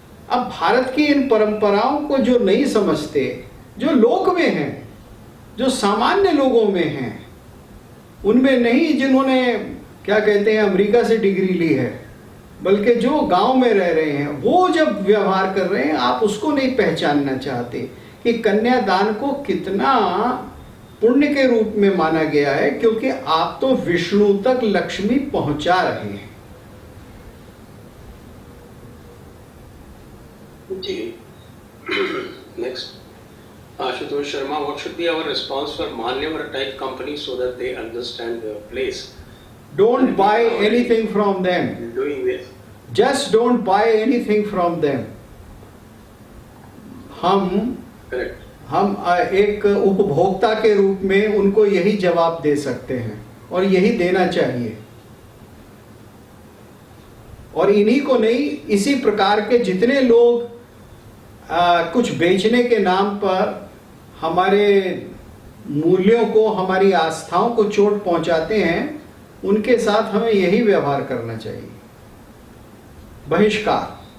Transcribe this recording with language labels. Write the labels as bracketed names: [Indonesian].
[Hindi] अब भारत की इन परंपराओं को जो नहीं समझते, जो लोक में हैं, जो सामान्य लोगों में हैं, उनमें नहीं जिन्होंने क्या कहते हैं अमेरिका से डिग्री ली है, बल्कि जो गांव में रह रहे हैं, वो जब व्यवहार कर रहे हैं, आप उसको नहीं पहचानना चाहते कि कन्यादान को कितना पुण्य के रूप में माना गया है, क्योंकि आप तो विष्णु तक लक्ष्मी पहुंचा रहे हैं। [English] जी, next Ashutosh Sharma, what should be our response for Manyavar type company so that they understand their place? Don't buy anything from them. Doing this. Just don't buy anything from them. [Hindi] हम एक उपभोक्ता के रूप में उनको यही जवाब दे सकते हैं और यही देना चाहिए, और इन्हीं को नहीं, इसी प्रकार के जितने लोग कुछ बेचने के नाम पर हमारे मूल्यों को, हमारी आस्थाओं को चोट पहुंचाते हैं, उनके साथ हमें यही व्यवहार करना चाहिए, बहिष्कार।